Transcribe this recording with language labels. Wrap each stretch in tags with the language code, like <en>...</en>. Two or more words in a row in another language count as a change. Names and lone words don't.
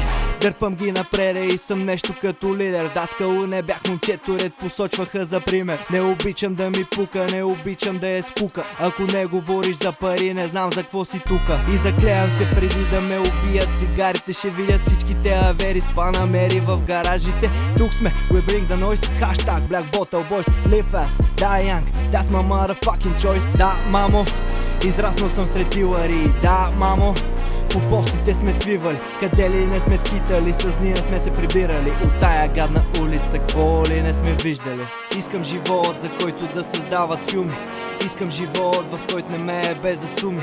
<bg>Дърпам ги напреде и съм нещо като лидер. Даскало не бях момчето, ред посочваха за пример. Не обичам да ми пука, не обичам да е скука. Ако не говориш за пари, не знам за какво си тука. И заклеям се преди да ме убият цигарите. Ще видя всичките авери с панамери в гаражите. Тук сме,</bg> <en>we bring the noise. Hashtag Black Bottle Boys. Live fast, die young, that's my motherfucking choice.</en> <bg>Да, мамо, израснал съм сред дилъри. Да, мамо, по постите сме свивали. Къде ли не сме скитали, с дни не сме се прибирали. От тая гадна улица, какво ли не сме виждали. Искам живот, за който да създават филми. Искам живот, в който не ме е без засуми.</bg>